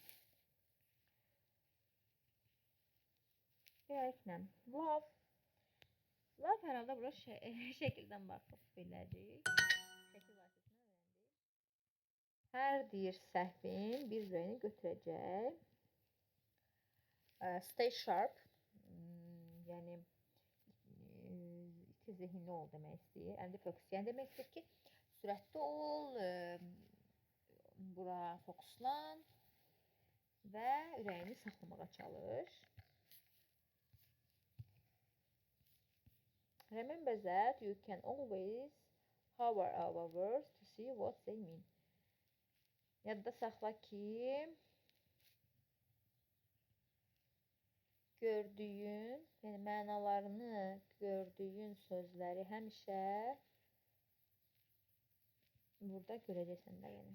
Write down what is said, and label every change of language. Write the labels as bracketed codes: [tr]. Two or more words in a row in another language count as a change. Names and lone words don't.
[az] Beləliklə, love. Love hər halda bura şəkildən baxıb biləcəyik. Şəkil vasitəsindən öyrəndik. Hər deyir səhvin bir ürəyini götürəcək. [en] Stay sharp. [az] Yəni, iki zehinli ol demək istəyir. Əlində fokusiyən demək istəyir ki, sürətli ol, bura fokuslan və ürəyini saxlamağa çalış. [en] Remember that you can always hover over words to see what they mean. [az] Yadda saxla ki, gördüyün, yəni mənalarını gördüyün sözləri həmişə burada görəcəksən də yəni.